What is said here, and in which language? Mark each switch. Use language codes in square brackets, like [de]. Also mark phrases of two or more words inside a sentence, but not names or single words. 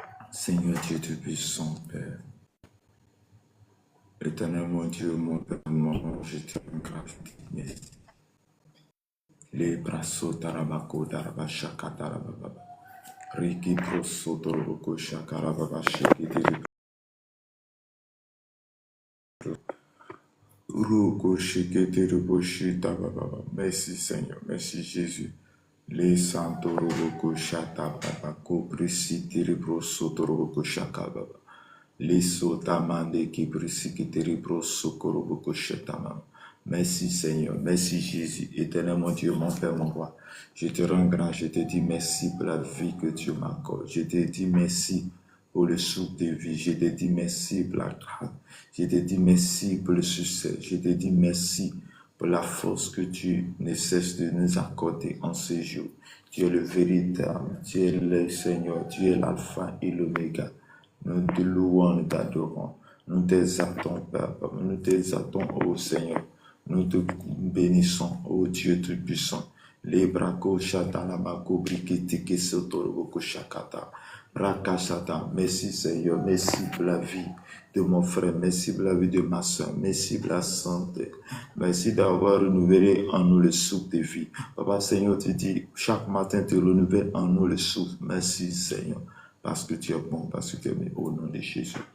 [fr] Seigneur Dieu Tout-Puissant, Père, éternel mon Dieu, mon Père, mon ange, je te rends grâce, merci. Les brasso tarabako tarabashaka tarababa. Riki proso toroboko shakarababa shiki diri. Ruko shiki diri boshi tabababa. Merci Seigneur, merci Jésus. Les santoroboko shatababako prisi diri proso toroboko shakababa. Les sotamande qui prisi qui diri proso koroboko shatamama. Merci Seigneur, merci Jésus, éternel mon Dieu, mon Père, mon Roi. Je te rends grâce, je te dis merci pour la vie que Dieu m'accorde. Je te dis merci pour le souffle de vie. Je te dis merci pour la grâce. Je te dis merci pour le succès. Je te dis merci pour la force que tu ne cesses de nous accorder en ce jour. Tu es le véritable, tu es le Seigneur, tu es l'alpha et l'oméga. Nous te louons, nous t'adorons. Nous t'exaltons, Père. Nous t'exaltons, ô Seigneur. Nous te bénissons, ô Dieu Tout-Puissant. Les bracos chatalabako brikitiki sotoroboko shakata. Rakashata. Merci Seigneur, merci pour la vie de mon frère, merci pour la vie de ma soeur, merci pour la santé. Merci d'avoir renouvelé en nous le souffle de vie. Papa Seigneur, tu dis, chaque matin tu renouvelles en nous le souffle. Merci Seigneur, parce que tu es bon, parce que tu es aimé, au nom de Jésus.